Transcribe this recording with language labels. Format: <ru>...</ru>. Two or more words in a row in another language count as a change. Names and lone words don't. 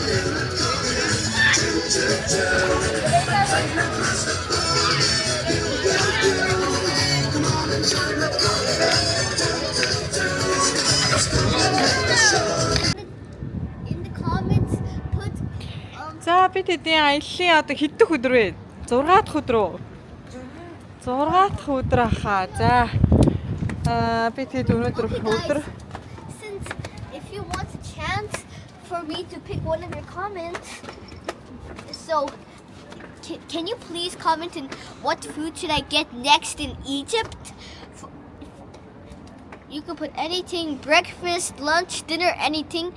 <en>In the comments, put</en> <mn>За бид хэдийн аяллаа одоо хэд дэх өдөр вэ? 6 дахь өдөр үү? 6 дахь өдөр ахаа. За. Бид хэд өнөөдөр өдөр</mn> <en>since if you want a chance for me to pick one of your comments, so can you please comment in what food should I get next in Egypt? You can put anything, breakfast, lunch, dinner, anything.</en>